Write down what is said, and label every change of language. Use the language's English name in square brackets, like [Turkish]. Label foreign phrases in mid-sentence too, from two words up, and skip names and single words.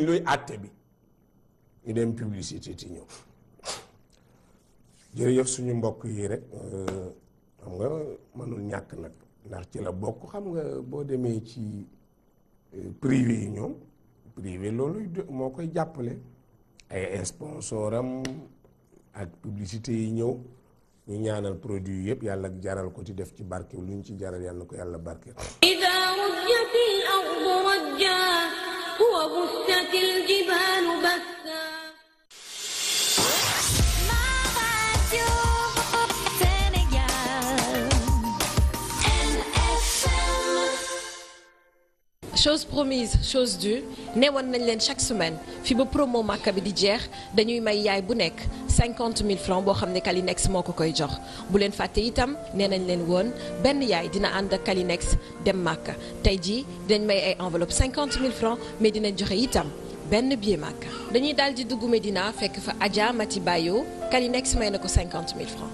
[Wolof] luy àtte bi ñu dem publicité ti ñëw jërëjëf suñu mbokk yi rek xam nga mënul ñàkk nag ndax ci la bokk xam nga boo demee ci privé yi ñoom privé loolu moo koy jàppale ay sponsoram ak publicité yi ñëw ñu ñaanal produit yëpp yàlla jaral ko ci def ci barke lu ñu ci jaral yàlla ko yàlla barke [Arabic] إذا رجت الأرض رجا وبست الجبال بسا [French] chose promise chose due [Wolof] newoon nañ leen [French] chaque semaine [Wolof] fi ba promo Makka bi di jeex dañuy may yaay bu nekk 50 000 francs boo xam ne Kalinex moo ko koy jox bu leen fàtte itam nee nañ leen woon benn yaay dina ànd ak Kalinex dem Makka tey jii dinañ may ay enveloppe 50 000 francs mais dinañ joxe itam benn billet Makka dañuy daal di dugg Medina fekk fa Adja Mati Bayo Kalinex may na ko 50 000 francs.